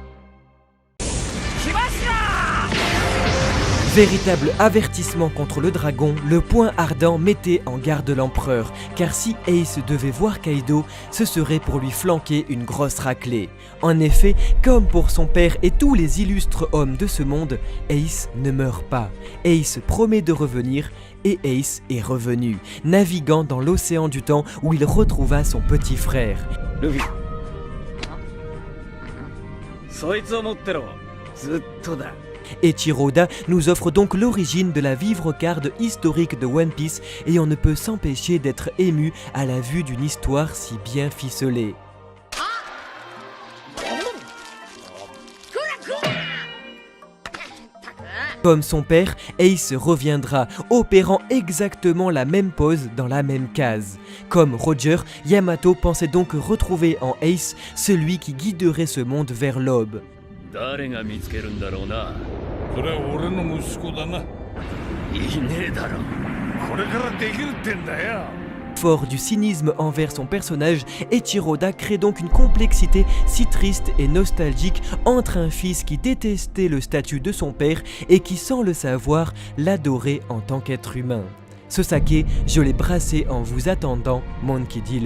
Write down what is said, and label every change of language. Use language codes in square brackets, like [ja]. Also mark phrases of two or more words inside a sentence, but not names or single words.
[fr] Véritable avertissement contre le dragon, le poing ardent mettait en garde l'empereur, car si Ace devait voir Kaido, ce serait pour lui flanquer une grosse raclée. En effet, comme pour son père et tous les illustres hommes de ce monde, Ace ne meurt pas. Ace promet de revenir, et Ace est revenu, naviguant dans l'océan du temps où il retrouva son petit frère. [ja] Luffy. そいつを持ってろ。ずっとだ。 [fr] Eiichiro Oda nous offre donc l'origine de la vivre-garde historique de One Piece et on ne peut s'empêcher d'être ému à la vue d'une histoire si bien ficelée. Comme son père, Ace reviendra, opérant exactement la même pose dans la même case. Comme Roger, Yamato pensait donc retrouver en Ace celui qui guiderait ce monde vers l'aube. [ja] 誰が見つけるんだろうな。それは俺の息子だな。いねえだろ。これからできるってんだよ。 [fr] Fort du cynisme envers son personnage, Eiichiro Oda crée donc une complexité si triste et nostalgique entre un fils qui détestait le statut de son père et qui, sans le savoir, l'adorait en tant qu'être humain. Ce saké, je l'ai brassé en vous attendant, Monkey D.